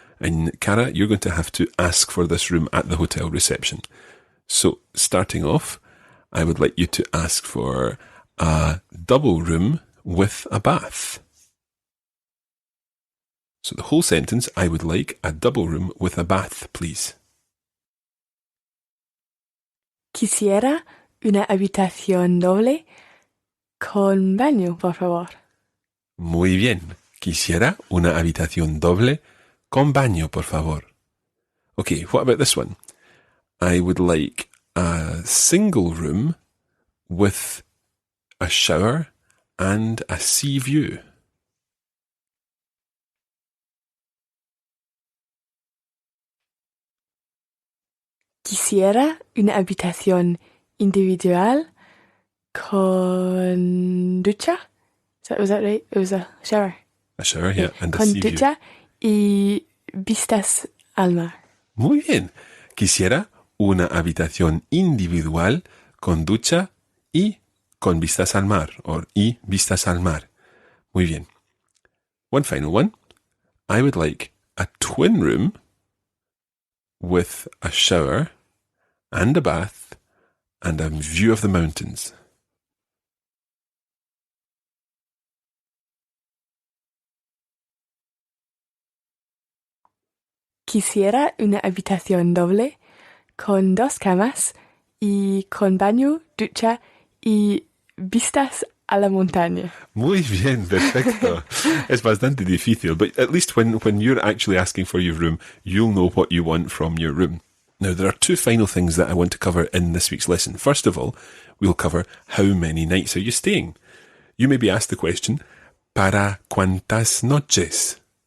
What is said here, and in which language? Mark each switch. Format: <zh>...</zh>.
<en>And Cara, you're going to have to ask for this room at the hotel reception. So, starting off, I would like you to ask for a double room with a bath. So the whole sentence, I would like a double room with a bath, please.</en> <es>Quisiera una habitación doble con baño, por favor. Muy bien. Quisiera una habitación doble con baño, por favor.</es> <en>Okay, what about this one? I would like a single room with a shower and a sea view.</en> <es>Quisiera una habitación individual con ducha.</es> <en>Was that right? It was a shower. A shower, yeah, and a</en> <es>con</es> <en>sea view.</en> <es>ducha y vistas al mar. Muy bien. Quisiera una habitación individual con ducha y con vistas al mar, y vistas al mar. Muy bien.</es> <en>One final one. I would like a twin room with a shower and a bath and a view of the mountains.</en> <es>Quisiera una habitación doble con 2 camas y con baño, ducha y vistas a la montaña. Muy bien, perfecto.</es> <en>It's</en> <es>bastante difícil,</es> <en>but at least when you're actually asking for your room, you'll know what you want from your room. Now, there are 2 final things that I want to cover in this week's lesson. First of all, we'll cover how many nights are you staying. You may be asked the question,</en> <es>¿para cuántas noches?</es>